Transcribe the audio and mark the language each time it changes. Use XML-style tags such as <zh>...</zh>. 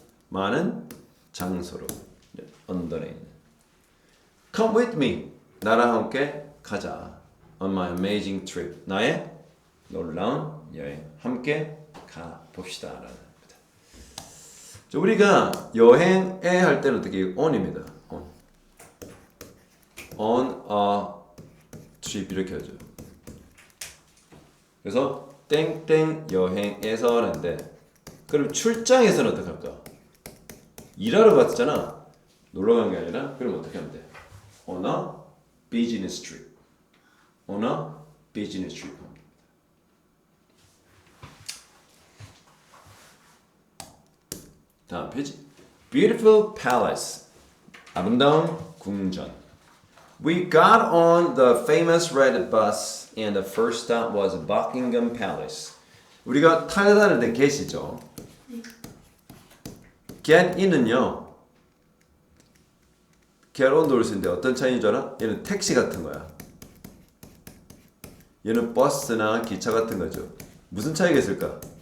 <ko>많은 장소로. 언더에 있는.</ko> <en>Come with me.</en> <ko>나랑 함께 가자.</ko> <en>On my amazing trip.</en> <ko>나의 놀라운 여행. 함께 가봅시다. 라는 겁니다. 자, 우리가 여행에 할 때는 어떻게 on입니다.</ko> <en>On a trip</en> <ko>이렇게 하죠. 그래서 땡땡 여행에서 하는데 그럼 출장에서는 어떻게 할까? 일하러 갔잖아. 놀러 간 게 아니라 그럼 어떻게 하면 돼?</ko> <en>On a business trip. On a business trip.</en> <ko>다음 페이지.</ko> <en>Beautiful palace.</en> <ko>아름다운 궁전.</ko> <en>We got on the famous red bus and the first stop was Buckingham Palace.</en> <ko>우리가 타고 다닐 때 get이죠. get in은요. get on 돌스인데 어떤 차이인 줄 알아? 얘는 택시 같은 거야. 얘는 버스나 기차 같은 거죠. 무슨 차이가 있을까?</ko>